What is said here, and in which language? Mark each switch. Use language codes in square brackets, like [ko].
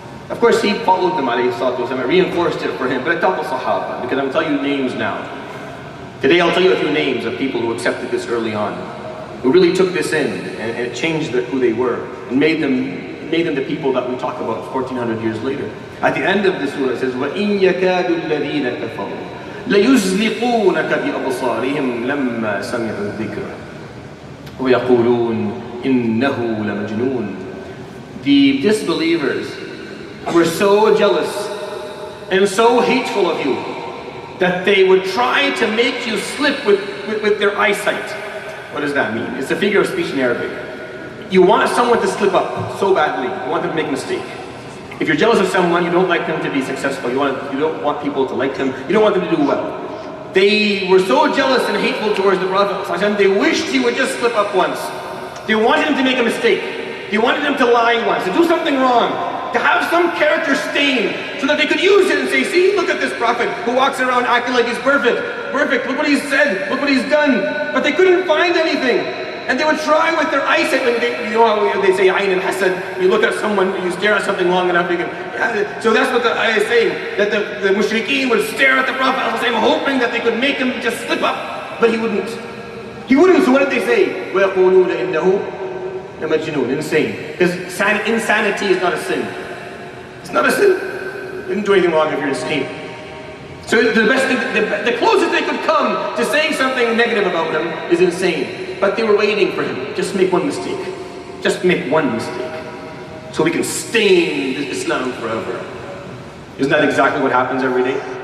[en] Of course, he followed them, alayhi salatu wasalam, reinforced it for him, but it taught the Sahaba, because I'm telling you names now. Today I'll tell you a few names of people who accepted this early on, who really took this in, and it changed who they were, and made them the people that we talk about 1400 years later. [ar] At the end of the surah it says, وَإِن يَكَادُ الَّذِينَ كَفَرُوا لَيُزْلِقُونَكَ بِأَبْصَارِهِمْ لَمَّا سَمِعُوا الذِّكْرَ وَيَقُولُونَ إِنَّهُ لَمَجْنُونَ. [en] The disbelievers were so jealous and so hateful of you that they would try to make you slip with their eyesight. What does that mean? It's a figure of speech in Arabic. You want someone to slip up so badly. You want them to make a mistake. If you're jealous of someone, you don't like them to be successful. You don't want people to like them. You don't want them to do well. They were so jealous and hateful towards the Prophet. They wished he would just slip up once. They wanted him to make a mistake. They wanted him to lie once, to do something wrong. to have some character stain so that they could use it and say, see, look at this prophet who walks around acting like he's perfect. Perfect, look what he's said, look what he's done. But they couldn't find anything. And they would try with their eyesight. When you know how they say, Ayn al-Hasad, you look at someone, you stare at something long enough, you can, yeah. So that's what the ayah is saying, that the mushrikeen would stare at the Prophet hoping that they could make him just slip up. But he wouldn't. He wouldn't, so what did they say? [ar] وَيَقُولُونَ إِنَّهُ لَمَجْنُونَ, insane. [en] Because insanity is not a sin. It's not a sin. You didn't do anything wrong if you're insane. So the best thing, the closest they could come to saying something negative about him is insane. But they were waiting for him. Just make one mistake. Just make one mistake. So we can stain Islam forever. Isn't that exactly what happens every day?